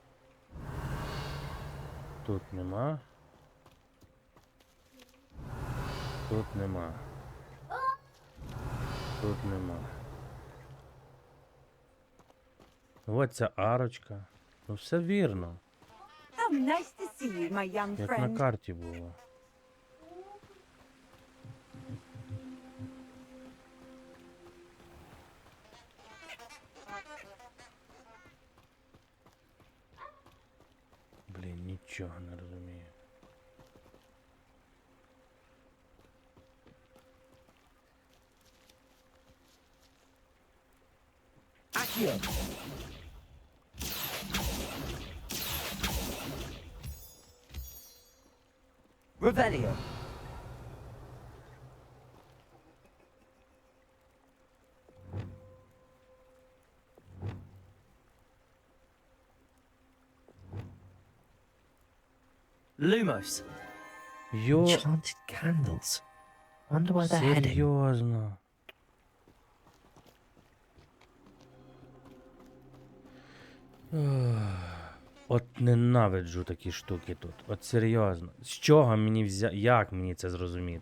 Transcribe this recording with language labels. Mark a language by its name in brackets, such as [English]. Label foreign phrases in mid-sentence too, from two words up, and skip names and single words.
[Ukrainian] Тут нема. Тут нема. Тут нема. Ось ця арочка. Ну все вірно. [English] How nice to see you, my young [Ukrainian] Як на [English] friend. [Ukrainian] карті було. Блін, нічого не розумію. [English] Accio. Revelio. Lumos. [Ukrainian] Йо, [English] Enchanted candles. Wonder where they're heading. [Ukrainian] серйозно. От ненавиджу такі штуки тут. От серйозно. З чого мені як мені це зрозуміти?